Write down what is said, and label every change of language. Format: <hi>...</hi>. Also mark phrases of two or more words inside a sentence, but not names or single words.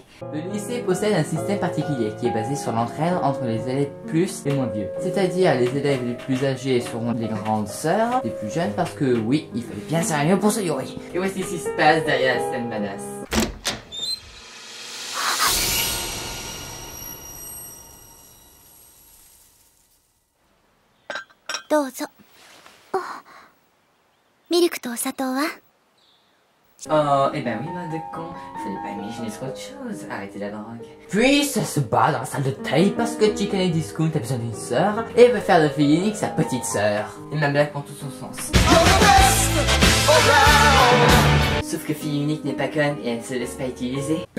<fr>Le lycée possède un système particulier qui est basé sur l'entraide entre les élèves plus et moins vieux. C'est-à-dire les élèves les plus âgés seront les grandes sœurs, les plus jeunes parce que oui, il fallait bien sérieux pour ce Yuri. Et voici ce qui se passe derrière la scène badass.</fr> <ja>どうぞ。ミルクとお砂糖は？</ja> <fr>Oh, eh ben oui, mode de con, fallait pas imaginer trop de choses, arrêtez la drogue. Puis ça se bat dans la salle de taille parce que Chicani Dinscoot a besoin d'une sœur et veut faire de fille unique sa petite sœur. Et ma blague prend tout son sens. Sauf que fille unique n'est pas conne et elle ne se laisse pas utiliser.</fr>